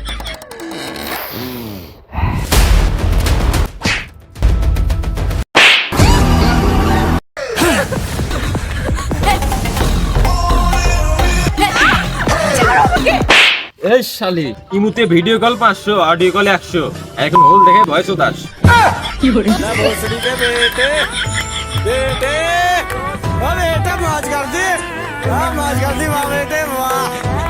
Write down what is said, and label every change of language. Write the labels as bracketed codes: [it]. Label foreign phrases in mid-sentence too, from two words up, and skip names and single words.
[bn] এই শালি, ইমুতে [en] video call [bn] 500, [en] audio call [bn] 100, এখন হোল দেখে ভয়েস উদাস। [hi] बेटे मौज कर दी, मौज कर दी बेटे वाह।